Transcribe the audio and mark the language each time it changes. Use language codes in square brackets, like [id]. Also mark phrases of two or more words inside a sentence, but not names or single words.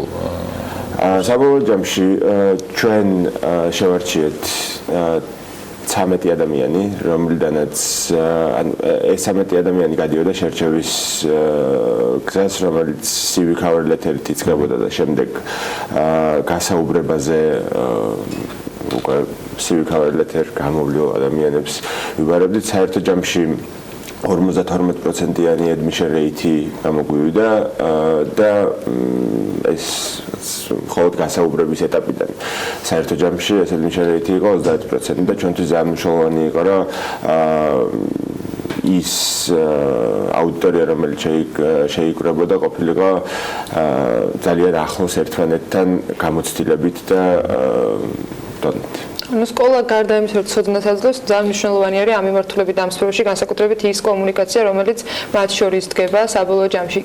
[ka] საბოლოო ჯამში ჩვენ შევარჩიეთ 13 ადამიანი, რომლიდანაც ეს 13 ადამიანი გადიოდა შერჩევის გზას, რომელიც [en] CV cover letter- [ka] ით იწყებოდა და შემდეგ გასაუბრებაზე უკვე [en] CV cover letter [ka] გამოვლილ ადამიანებს ვიბარებდით. საერთო ჯამში 52%-იანი [en] admission rate [ka] გამოგვივიდა და ეს მხოლოდ გასაუბრების ეტაპიდან. საერთო ჯამში ეს [en] admission rate [ka] იყო 30% და ჩვენთვის ძალიან მნიშვნელოვანი იყო, რომ ის აუდიტორია, რომელიც შეიკრებოდა, ყოფილიყო ძალიან ახლოს ერთმანეთთან გამოცდილებით და დონით. ანუ სკოლა გარდა იმისა, რომ ცოდნას აძლევს, ძალიან მნიშვნელოვანი არის ამ მიმართულებით ამ სფეროში, განსაკუთრებით ის კომუნიკაცია, რომელიც მათ შორის დგება საბოლოო ჯამში.